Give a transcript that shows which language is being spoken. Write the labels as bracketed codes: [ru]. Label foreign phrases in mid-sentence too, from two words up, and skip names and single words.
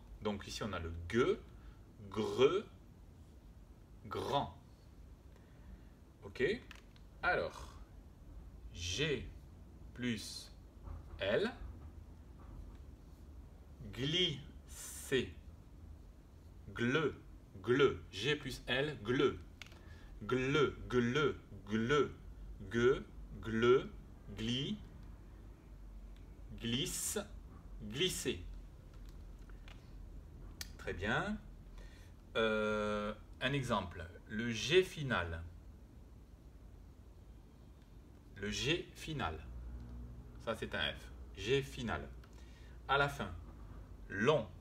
[fr] Donc ici on a le ge, gre, grand. Ok. Alors, G plus L, glisser, gle, gle, G plus L, gle, gle, gle, gle, ge, gle, gli, glisse, glisser. Très bien. Un exemple, le G final. Le G final. Ça, c'est un F. G final. À la fin, long.